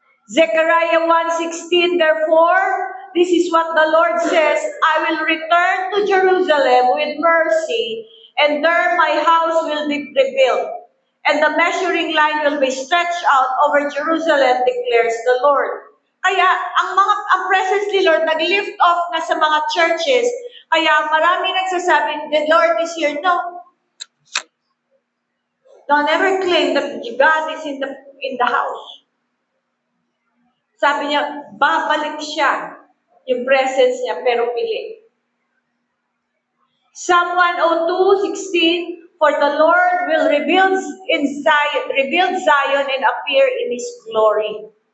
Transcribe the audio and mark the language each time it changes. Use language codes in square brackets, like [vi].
[en] Zechariah 1:16, therefore, this is what the Lord says, I will return to Jerusalem with mercy, and there my house will be rebuilt, and the measuring line will be stretched out over Jerusalem, declares the Lord. [tl] Kaya, ang presence ni Lord, nag-lift off na sa mga churches, kaya marami nagsasabi, [en] the Lord is here. No. Don't ever claim that God is in the house. [tl] Sabi niya, babalik siya. Yung presence niya, pero pili. [en] Psalm 102:16, for the Lord will rebuild Zion and appear in His glory.